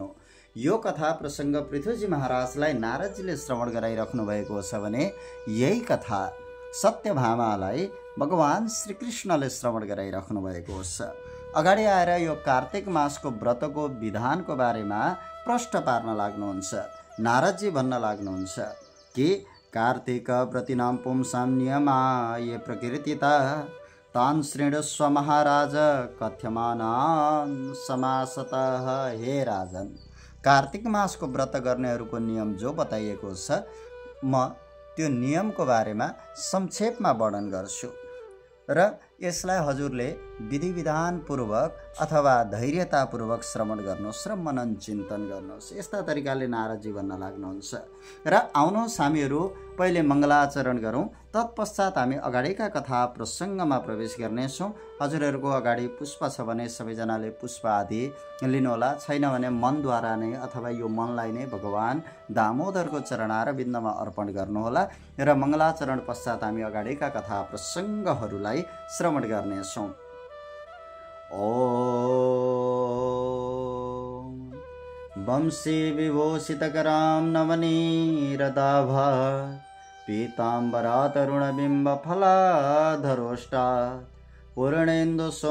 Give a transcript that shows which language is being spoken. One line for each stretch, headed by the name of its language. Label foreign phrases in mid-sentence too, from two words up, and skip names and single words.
Nepali: यो कथा प्रसङ्ग पृथ्वीजी महाराजलाई नारदजीले श्रवण गराइराख्नु भएको छ भने यही कथा सत्यभामालाई भगवान श्रीकृष्णले श्रवण गराइराख्नु भएको छ। अगाडि आएर यो कार्तिक मासको व्रतको विधानको बारेमा प्रश्न पार्न लाग्नुहुन्छ। नारदजी भन्न लाग्नुहुन्छ कि
Sanskrit: कार्तिक व्रतीनां पुंसां नियमा ये प्रकीर्तिता तान् शृणुष्व महाराज कथ्यमानान् समासतः।
Nepali: हे राजन, कार्तिक मासको व्रत गर्नेहरूको नियम जो बताइएको छ, म त्यो नियमको बारेमा संक्षेपमा वर्णन गर्छु र यसलाई हजुरले विधि विधानपूर्वक अथवा धैर्यतापूर्वक श्रवण गर्नुहोस् र मनन चिन्तन गर्नुहोस्। यस्ता तरिकाले नारदजी भन्न लाग्नुहुन्छ। र आउनुहोस् हामीहरू पहिले मङ्गलाचरण गरौँ, तत्पश्चात हामी अगाडिका कथा प्रसङ्गमा प्रवेश गर्नेछौँ। हजुरहरूको अगाडि पुष्प छ भने सबैजनाले पुष्प आदि लिनुहोला, छैन भने मनद्वारा नै अथवा यो मनलाई नै भगवान दामोदरको चरणारविन्दमा अर्पण गर्नुहोला। र मङ्गलाचरण पश्चात हामी अगाडिका कथा प्रसङ्गहरूलाई श्रवण गर्नेछौँ।
Sanskrit: ओम वंशी विभूषितकरां नवनीरदाभा पीताम्बरा तरुणबिम्बफलाधरोष्टा पूर्णेन्दु